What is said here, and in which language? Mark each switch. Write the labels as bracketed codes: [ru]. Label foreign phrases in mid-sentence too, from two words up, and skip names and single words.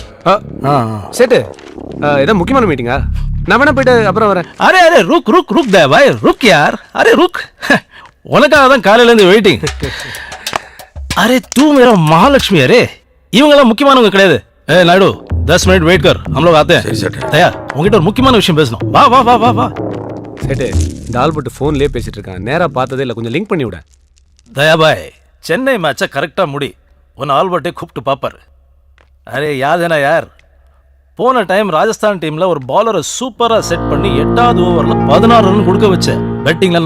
[ta] சேட்டு ஏதோ முக்கியமான மீட்டிங்கா? நான் வேணா போயிட்டு அப்புறம் வரேன். [hi] अरे अरे रुक रुक रुक दे भाई रुक यार. अरे रुक, [ta] உனக்காக தான் காலையில இருந்து வெயிட்டிங். [hi] अरे तू मेरा महालक्ष्मी. [ta] அரே இவங்கெல்லாம் முக்கியமானவங்க கிடையாது. [hi] ஏ நாயுடு 10 मिनट वेट कर, हम लोग आते हैं. [ta] தயார், உங்ககிட்ட ஒரு முக்கியமான விஷயம் பேசணும். வா வா வா வா வா. சேட்டு இந்த ஆல்பர்ட் ஃபோன்லேயே பேசிட்டு இருக்கான், நேரா பார்த்ததே இல்லை, கொஞ்சம் லிங்க் பண்ணி விட. தயா பாய், சென்னை மேட்சை கரெக்டா முடி, உன் ஆல்பர்ட்டை கூப்பிட்டு பாப்பாரு. [hi] अरे याद है ना यार, [ta] போன டைம் ராஜஸ்தான் டீம்ல ஒரு பாலரை சூப்பரா செட் பண்ணி 8வது ஓவர்ல 16 ரன் கொடுக்க வச்ச.